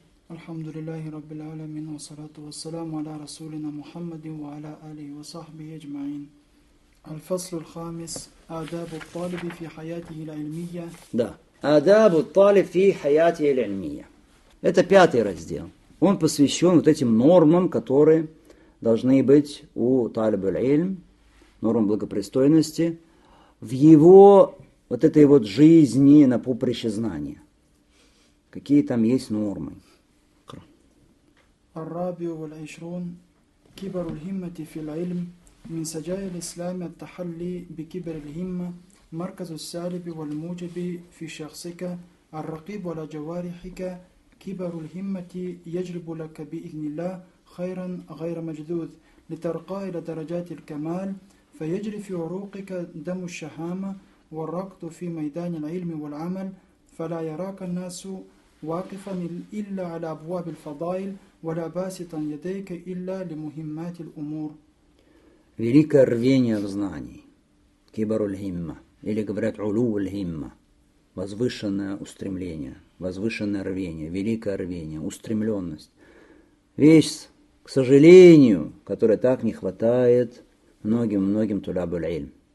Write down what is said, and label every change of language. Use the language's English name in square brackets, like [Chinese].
[Arabic] الحمد لله رب العالمين والصلاة والسلام على رسولنا محمد وعلى آله وصحبه أجمعين الفصل الخامس آداب الطالب في حياته العلمية. Да, آداب الطالب في حياته العلمية. [Russian] Это пятый раздел. Он посвящен вот этим нормам, которые должны быть у талиба аль-ильм, нормам благопристойности в его вот этой вот жизни на поприще знания. Какие там есть нормы? [Arabic] الرابع والعشرون كبر الهمة في العلم. من سجائر الإسلام التحلي بكبر الهمة مركز السالب والموجب في شخصك الرقيب على جوارحك كبر الهمة يجلب لك بإذن الله خيرا غير مجذوذ لترقى إلى درجات الكمال فيجري في عروقك دم الشهامة والركض في ميدان العلم والعمل فلا يراك الناس واقفا إلا على أبواب الفضائل ولا باسطا يديك إلا لمهمات الأمور. [Russian] Великое рвение в знании, кибар-уль-химма, или говорят улу-уль-химма, возвышенное устремление, возвышенное рвение, великое рвение, устремленность. Вещь, к сожалению, которой так не хватает многим-многим тулябу-ль-ильм.